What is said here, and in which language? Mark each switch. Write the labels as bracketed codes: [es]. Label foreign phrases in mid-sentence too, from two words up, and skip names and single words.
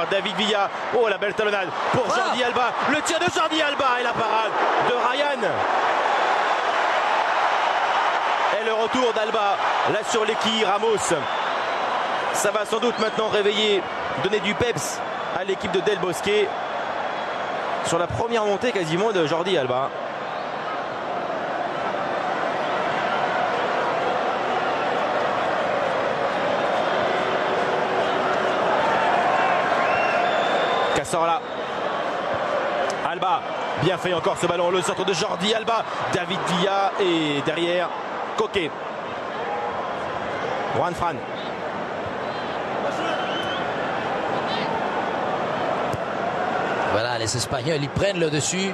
[fr] David Villa. Oh, la belle talonnade pour Jordi Alba. Le tir de Jordi Alba et la parade de Ryan. Et le retour d'Alba là sur l'équille. Ramos. Ça va sans doute maintenant réveiller, donner du peps à l'équipe de Del Bosque sur la première montée quasiment de Jordi Alba. Cazorla. Alba. Bien fait encore ce ballon. Le centre de Jordi Alba. David Villa et derrière Koke. Juan Fran. Voilà, les Espagnols, ils prennent le dessus.